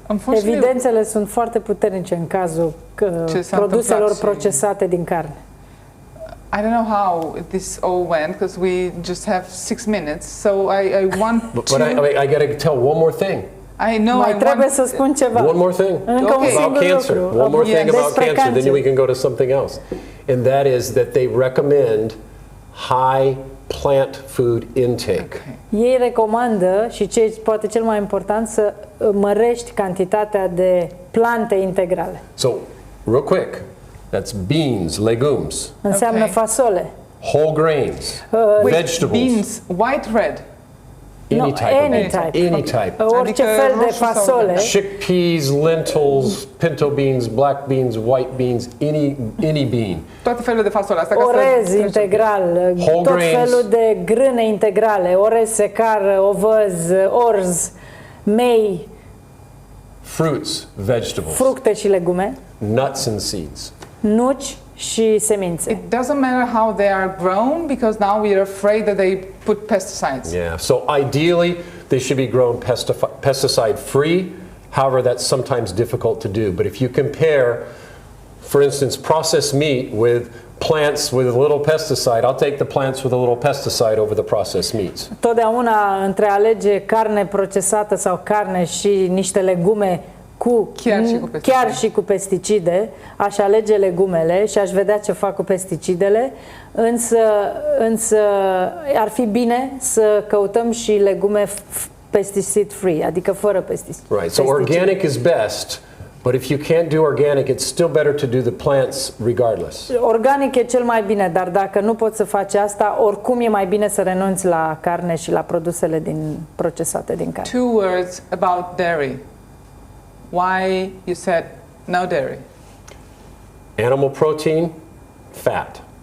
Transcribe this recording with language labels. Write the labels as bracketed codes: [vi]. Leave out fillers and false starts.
[ro] Evidențele sunt foarte puternice în cazul produselor procesate din carne. [en] I don't know how this all went because we just have 6 minutes, so I want but I got to tell one more thing. I know. [ro] Mai trebuie să spun ceva. [en] One more thing about cancer. One more thing about cancer, then we can go to something else. And that is that they recommend high plant food intake. [ro] Ei recomandă, și poate cel mai important, să mărești cantitatea de plante integrale. [en] So, real quick, that's beans, legumes. [ro] Înseamnă fasole. [en] Whole grains, vegetables. Beans, white, red. Any type. [ro] Orice fel de fasole. [en] Chickpeas, lentils, pinto beans, black beans, white beans, any bean. [ro] Toate felurile de fasole. Asta orez integral, tot felul de grâne integrale, orez secar, ovăz, orz, mei. [en] Fruits, vegetables. [ro] Fructe și legume. [en] Nuts and seeds. [ro] Nuci și semințe. [en] It doesn't matter how they are grown because now we are afraid that they put pesticides. Yeah, so ideally they should be grown pesticide free. However, that's sometimes difficult to do. But if you compare, for instance, processed meat with plants with a little pesticide, I'll take the plants with a little pesticide over the processed meats. [ro] Totdeauna între alege carne procesată sau carne și niște legume chiar și cu pesticide, aș alege legumele și aș vedea ce fac cu pesticidele, însă ar fi bine să căutăm și legume pesticide free, adică fără pesticide. [en] Right, so organic is best, but if you can't do organic, it's still better to do the plants regardless. [ro] Organic e cel mai bine, dar dacă nu poți să faci asta, oricum e mai bine să renunți la carne și la produsele procesate din carne. [en] 2 words about dairy. why you said no dairy. Animal protein, fat.